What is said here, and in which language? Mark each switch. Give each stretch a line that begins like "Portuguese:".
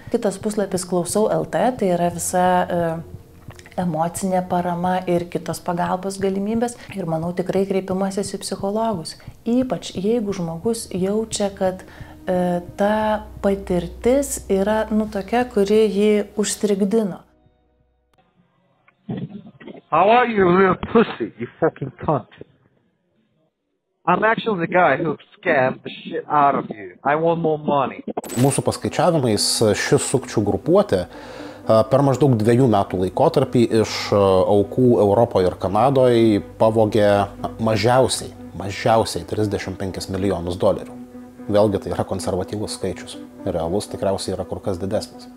Lithuanian: Kitas puslapis Klausau LT, tai yra visa emocinė parama ir kitos pagalbos galimybės. Ir manau, tikrai kreipimasis į psichologus. Ypač jeigu žmogus jaučia, kad ta patirtis yra tokia, kuri jį užstrigdino.
English: How are you, real pussy, you fucking cunt? I'm actually the guy who scammed the shit out of you. I want more money.
Lithuanian: Mūsų paskaičiavimais ši sukčių grupuotė per maždaug 2 metų laikotarpį iš aukų Europoje ir Kanadoje pavogė mažiausiai 35 milijonus dolerių. Vėlgi tai yra konservatyvus skaičius. Realus tikriausiai yra kur kas didesnis.